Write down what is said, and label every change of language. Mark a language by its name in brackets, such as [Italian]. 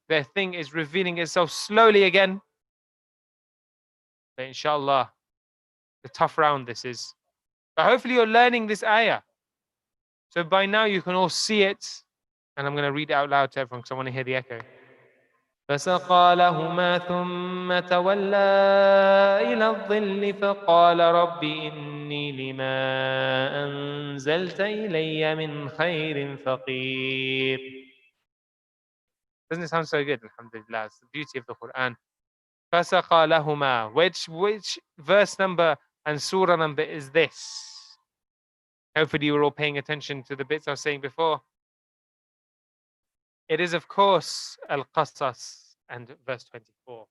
[English] The thing is revealing itself slowly again. But inshallah, a tough round this is. But hopefully you're learning this ayah. So by now you can all see it. And I'm going to read it out loud to everyone because I want to hear the echo. [Arabic] فسقى لهما ثم تولى إلى الظل فقال رب إني لما أنزلت إلي من خير فقير. [English] Doesn't it sound so good? Alhamdulillah. It's the beauty of the Quran. [Arabic] فسقى لهما. [English] Which verse number and surah number is this? Hopefully you were all paying attention to the bits I was saying before. It is, of course, Al-Qasas and verse 24.